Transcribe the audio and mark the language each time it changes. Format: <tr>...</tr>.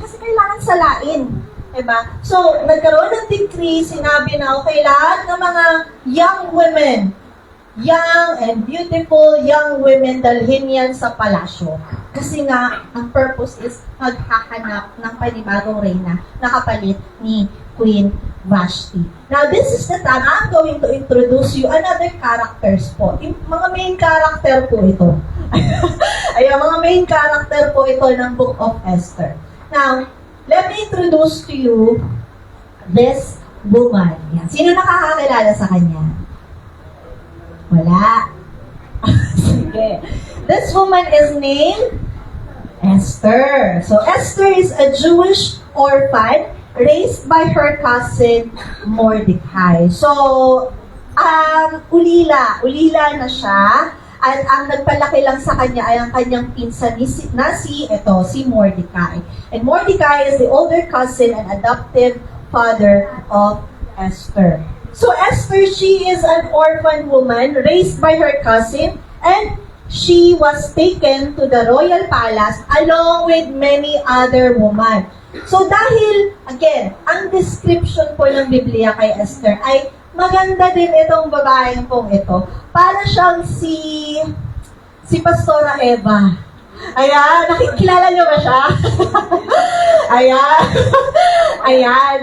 <tl>Kasi kailangan salain. Diba? So, nagkaroon ng decree, sinabi na, okay, lahat ng mga young women,</tl> <en>young and beautiful young women,</en> <tl>dalhin yan sa palasyo. Kasi nga, ang purpose is maghahanap ng panibagong reyna na kapalit ni Queen Vashti.</tl> <en>Now, this is the time I'm going to introduce you another characters po.</en> <tl>Yung mga main character po ito. Ayan, mga main character po ito ng Book of Esther.</tl> <en>Now, let me introduce to you this woman.</en> <tl>Ayan. Sino nakakakilala sa kanya? Wala. Sige.</tl> <en>This woman is named Esther. So, Esther is a Jewish orphan raised by her cousin Mordecai.</en> <tl>So, ulila na siya. At ang nagpalaki lang sa kanya ay ang kanyang pinsan si Mordecai.</tl> <en>And Mordecai is the older cousin and adoptive father of Esther. So Esther, she is an orphan woman raised by her cousin, and she was taken to the royal palace along with many other women.</en> <tl>So dahil, again, ang description po ng Biblia kay Esther ay maganda din itong babaeng pong ito. Para siyang si Pastora Eva. Ayan, nakikilala niyo ba siya? Ayan. Ayan.</tl>